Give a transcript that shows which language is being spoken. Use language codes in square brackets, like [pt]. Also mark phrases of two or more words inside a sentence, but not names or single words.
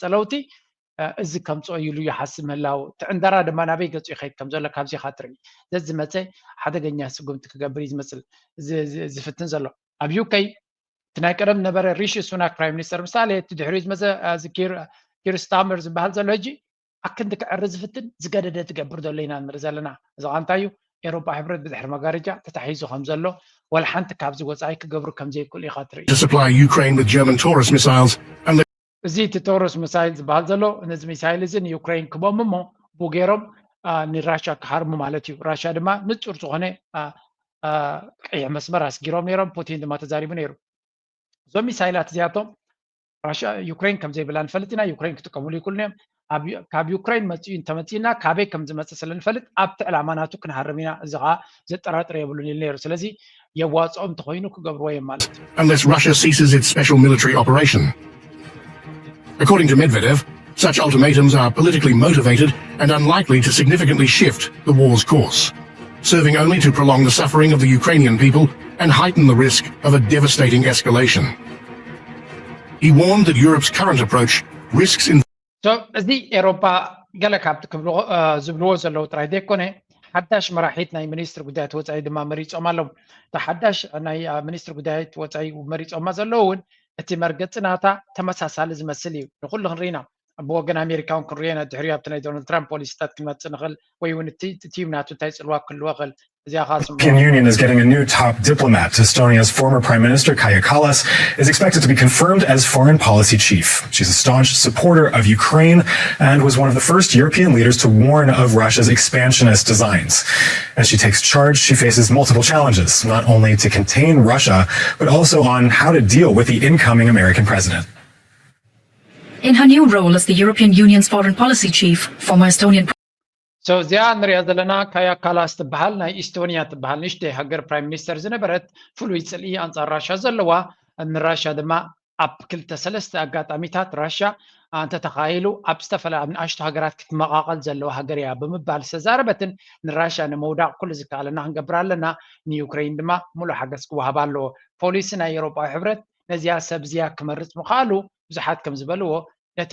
[ti] ለውጢ እዚ ከምፅኦ ኢሉ ይሓስብ ምህላው ትዕንደራ ድማ ናበይ ገፁ ይኸይድ ከም ዘሎ ካብዚ ኢኻ ትርኢ ዘዝመፀ ሓደገኛ ስጉምቲ ክገብር እዩ ዝመስል ዝፍትን ዘሎ ኣብ ዩኬይ እቲ ናይ ቀደም ነበረ ሪሺ ሱናክ [en] prime minister [ti] ምሳሌ እቲ ድሕሪኡ ዝመፀ ኪር ስታመር ዝበሃል ዘሎ ሕጂ ኣክንዲ ክዕሪ ዝፍትን ዝገደደ ትገብር ዘሎ ኢና ንርኢ ዘለና እዚ እንታይ እዩ ኤውሮጳ ሕብረት ብድሕሪ መጋረጃ ተታሒዙ ከም ዘሎ ወላ ሓንቲ ካብዚ ወፃኢ ክገብሩ ከም ዘይክእሉ ኢኻ ትርኢ [en] to supply Ukraine with German Taurus missiles and [ti] እዚ እቲ ቶሮስ ሚሳይል ዝበሃል ዘሎ ነዚ ሚሳይል እዚ ንዩክሬን ክቦም እሞ ብገይሮም ንራሻ ክሃርሙ ማለት እዩ ራሻ ድማ ንጹር ዝኾነ ቀይሕ መስመር ኣስጊሮም ነይሮም ፑቲን ድማ ተዛሪቡ ነይሩ እዞም ሚሳይላት እዚኣቶም ራሻ ዩክሬን ከም ዘይብላ ንፈልጥ ኢና ዩክሬን ክጥቀምሉ ይክእሉ እዮም ካብ ዩክሬን መፅኡ እንተመፂና ካበይ ከም ዝመፅእ ስለንፈልጥ ኣብቲ ዕላማናቱ ክንሃርም ኢና እዚ ከዓ ዘጠራጥር የብሉን ኢሉ ነይሩ ስለዚ የዋፅኦም እንተኮይኑ ክገብርዎ እዮም ማለት እዩ [en] unless Russia ceases its special military operation. According to Medvedev, such ultimatums are politically motivated and unlikely to significantly shift the war's course, serving only to prolong the suffering of the Ukrainian people and heighten the risk of a devastating escalation. He warned that Europe's current approach risks in [ti] እዚ ኤሮፓ ገለ ካብቲ ዝብልዎ ዘለዉ ጥራይ ዘይኮነ ሓዳሽ መራሒት ናይ ሚኒስትሪ ጉዳያት ወፃኢ ድማ መሪፆም ኣሎም እታ ሓዳሽ ናይ ሚኒስትሪ ጉዳያት ወፃኢ መሪፆማ ዘለዉ እውን እቲ መርገፂ ናታ ተመሳሳሊ ዝመስል እዩ ንኩሉ ክንርኢና ብወገን ኣሜሪካ እውን ክንሪኦ ኢና ድሕሪኡ ኣብቲ ናይ ዶናልድ ትራምፕ ፖሊሲታት ክንመፅእ ንኽእል ወይ እውን እቲ ቲም ናቱ እንታይ ፅልዋ ክህልዎ ክእል [en] The European Union is getting a new top diplomat. Estonia's former Prime Minister Kaja Kallas is expected to be confirmed as foreign policy chief. She's a staunch supporter of Ukraine and was one of the first European leaders to warn of Russia's expansionist designs. As she takes charge, she faces multiple challenges, not only to contain Russia, but also on how to deal with the incoming American president. In her new role as the European Union's foreign policy chief, former Estonian [ti] So እዚኣ ንሪኣ ዘለና ካያ ካላስ ትበሃል ናይ ኢስቶኒያ ትበሃል ንእሽተይ ሃገር [en] prime minister [ti] ዝነበረት ፍሉይ ፅልኢ ኣንፃር ራሻ ዘለዋ ንራሻ ድማ ኣብ 2-3 ኣጋጣሚታት ራሻ እንተተኻይሉ ኣብ ዝተፈላለዩ ንኣሽቱ ሃገራት ክትመቃቐል ዘለዋ ሃገር እያ ብምባል ዝተዛረበትን ንራሻ ንምውዳቅ ኩሉ ዝከኣለና ክንገብር ኣለና ንዩክሬን ድማ ሙሉእ ሓገዝ ክወሃብ ኣለዎ ፖሊሲ ናይ ኤሮጳዊ ሕብረት ነዚኣ ሰብ እዚኣ ክመርፅ ምኻኣሉ ብዙሓት ከም ዝበልዎ ነቲ